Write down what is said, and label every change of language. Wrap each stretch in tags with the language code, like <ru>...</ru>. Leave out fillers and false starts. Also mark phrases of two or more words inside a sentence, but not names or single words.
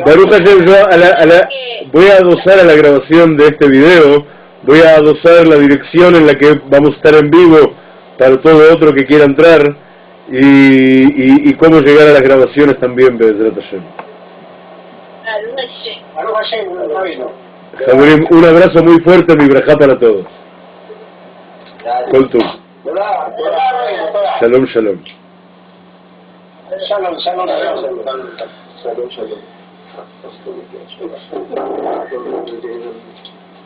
<he>ברוך השם,</he> <es>yo voy a adosar a la grabación de este video, voy a adosar la dirección en la que vamos a estar en vivo para todo otro que quiera entrar y cómo llegar a las grabaciones también,</es> <he>בעזרת השם. ברוך השם,</he> <es>Rabino. Javier, un abrazo muy fuerte, mi brajá para todos.</es> <he>כל טוב. שלום, שלום. שלום, שלום, שלום. שלום, שלום.</he>